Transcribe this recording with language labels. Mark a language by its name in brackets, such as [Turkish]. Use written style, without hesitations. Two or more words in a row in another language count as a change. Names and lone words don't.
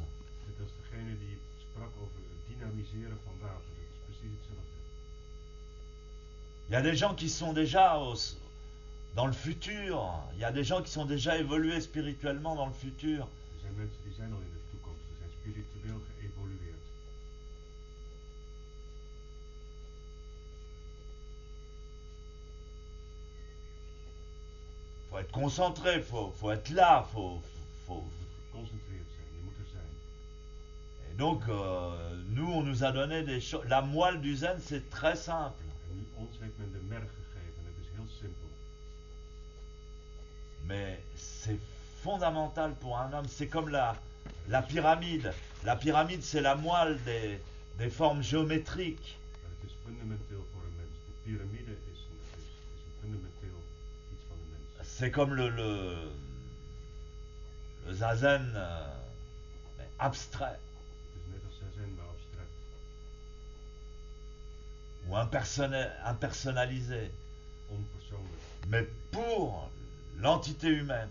[Dutch] Net als degene die sprak over het dynamiseren van water, dat is precies hetzelfde. [French] Il y a des gens qui sont déjà dans le futur, il y a des gens qui sont déjà évolués spirituellement dans le futur. [Dutch] Er zijn mensen die zijn al in de toekomst, die zijn spiritueel geëvolueerd. [French] Faut être concentré, faut être là, faut. [Dutch] Je moet geconcentreerd zijn, je moet er zijn. [French] Et donc, nous, on nous a donné des choses. La moelle du zen, c'est très simple. [Dutch] En nu, ons heeft men de merg gegeven, het is heel simpel. [French] Mais c'est fondamental pour un homme. C'est comme la pyramide. La pyramide, c'est la moelle des formes géométriques. [Dutch] Maar het is fundamenteel voor een mens. De piramide is een fundamenteel iets van de mens. [French] C'est comme le zazen mais abstrait. [Dutch] Het is net als zazen, maar abstract. [French] impersonnalisé, [Dutch] onpersoonlijk, [French] mais pour l'entité humaine.